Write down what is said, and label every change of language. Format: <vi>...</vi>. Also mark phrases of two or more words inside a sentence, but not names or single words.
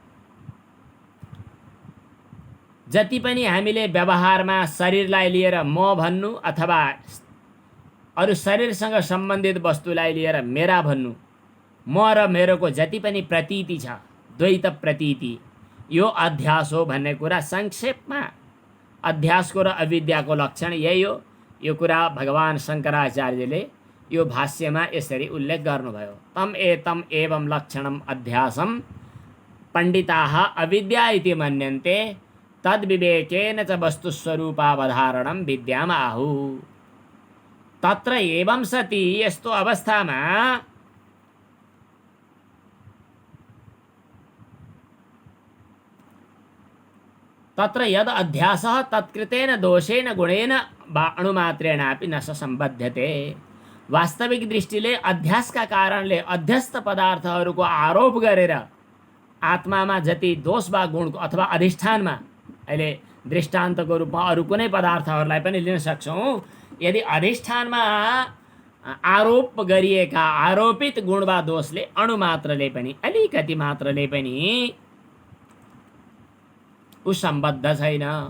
<ne>जति पनि हामीले व्यवहारमा शरीरलाई लिएर म भन्नु अथवा अरू शरीरसँग सम्बन्धित वस्तुलाई लिएर मेरा भन्नु, म र मेरोको जति पनि प्रतीति छ, द्वैत प्रतीति, यो अध्यास हो भन्ने कुरा संक्षेपमा अध्यासको र अविद्याको लक्षण यही हो। यो कुरा भगवान शङ्कराचार्यले यो भाष्यमा यसरी उल्लेख गर्नुभयो।</ne> <sa>तम एवं लक्षणम अध्यासम पण्डिताः अविद्या इति मन्यन्ते तद्विवेकेन च वस्तुस्वरूपावधारणं विद्याम आहुः। तत्र एवं सति,</sa> <ne>यस्तो अवस्थामा</ne> <sa>तत्र यद अध्यासः तत्कृतेन दोषेन गुणेन वा अणुमात्रेणापि न सम्बध्यते।</sa> <ne>वास्तविक दृष्टिले अध्यासका कारणले अध्यस्त पदार्थहरूको आरोप गरेर आत्मामा जति दोष वा गुणको अथवा अधिष्ठानमा, अहिले दृष्टान्तको रूपमा अरू कुनै पदार्थहरूलाई पनि लिन सक्छौँ, यदि अधिष्ठानमा आरोप गरिएका आरोपित गुण वा दोषले अणुमात्रले पनि अलिकति मात्रले पनि सम्बद्ध छैन।</ne>